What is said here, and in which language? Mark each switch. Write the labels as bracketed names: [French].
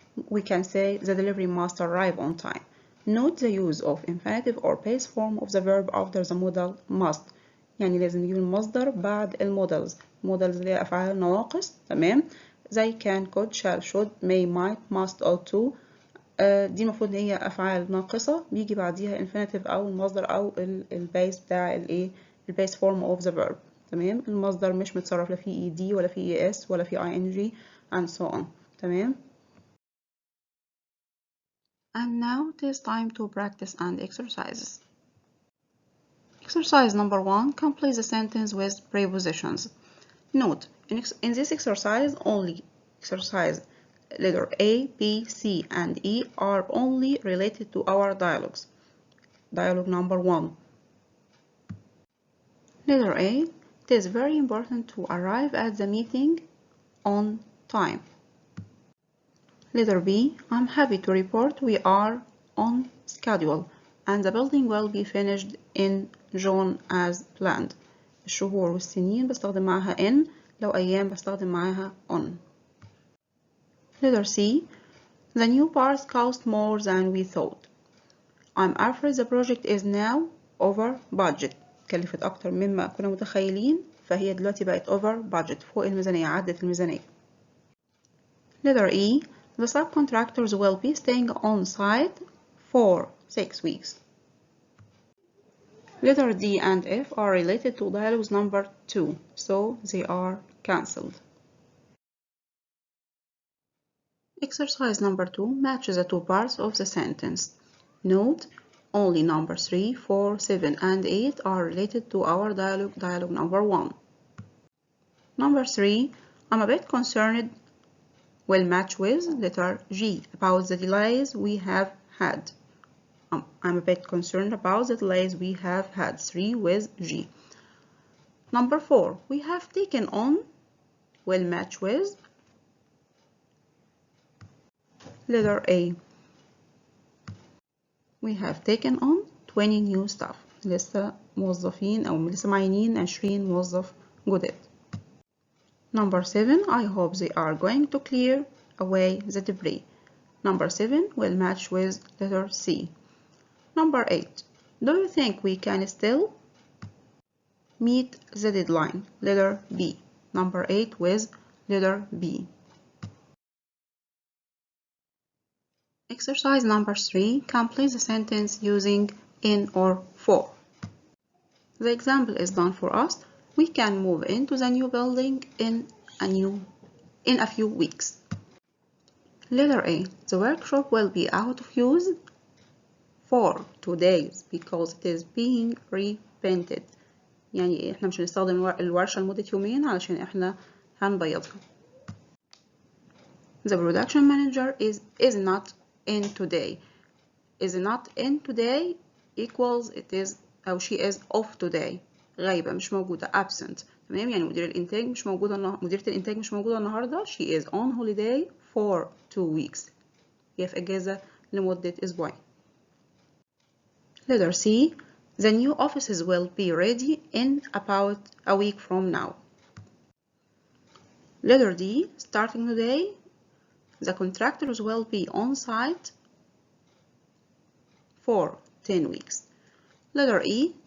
[English] We can say the delivery must arrive on time. Note the use of infinitive or base form of the verb after the modal must. [Arabic] يعني لازم نجيب المصدر بعد المودلز. models اللي هي أفعال نواقص. [English] تمام. زي can, could, shall, should, may, might, must, ought to. [Arabic] دي المفروض ان هي أفعال ناقصة بيجي بعديها infinitive أو المصدر أو البيس بتاع البيس [English] form of the verb. [Arabic] تمام. المصدر مش متصرف لا فيه ed ولا فيه es ولا فيه ing [English] and so on. [Arabic] تمام. [English] And now it is time to practice and exercises. Exercise number 1. Complete the sentence with prepositions. Note, in this exercise, only exercise letter A, B, C, and E are only related to our dialogues. Dialogue number 1. Letter A. It is very important to arrive at the meeting on time. Letter B. I'm happy to report we are on schedule and the building will be finished in June as planned. [Arabic] الشهور والسنين بستخدم معاها in، لو أيام بستخدم معاها on. [English] Letter C. The new parts cost more than we thought. I'm afraid the project is now over budget. [Arabic] كلفت أكتر مما كنا متخيلين، فهي دلوقتي بقت over budget، فوق الميزانية، عدت الميزانية. [English] Letter E. The subcontractors will be staying on site for 6 weeks. Letter D and F are related to dialogues number 2, so they are cancelled. Exercise number 2 matches the two parts of the sentence. Note, only number 3, 4, 7, and 8 are related to our dialogue number 1. Number 3, I'm a bit concerned, will match with letter G about the delays we have had. I'm a bit concerned about the delays we have had. 3 with G. Number 4, we have taken on, will match with letter A. We have taken on 20 new staff. [Arabic] لسه موظفين أو لسه معينين 20 موظف جداد. [English] Number 7, I hope they are going to clear away the debris. Number 7 will match with letter C. Number 8, do you think we can still meet the deadline? Letter B. Number 8 with letter B. Exercise number 3, complete the sentence using in or for. The example is done for us. We can move into the new building in a few weeks. Letter A. The workshop will be out of use for 2 days because it is being repainted. [Arabic] يعني احنا مش هنستخدم الورشة لمدة يومين علشان احنا هنبيضها. [English] The production manager is not in today. Is not in today equals it is أو she is off today. [Arabic] غايبة مش موجودة absent. تمام، يعني مديرة الإنتاج مش موجودة النهاردة. [English] She is on holiday for 2 weeks. [Arabic] هي في إجازة لمدة أسبوعين. [English] Letter C. The new offices will be ready in about a week from now. Letter D. Starting today, the contractors will be on site for 10 weeks. Letter E.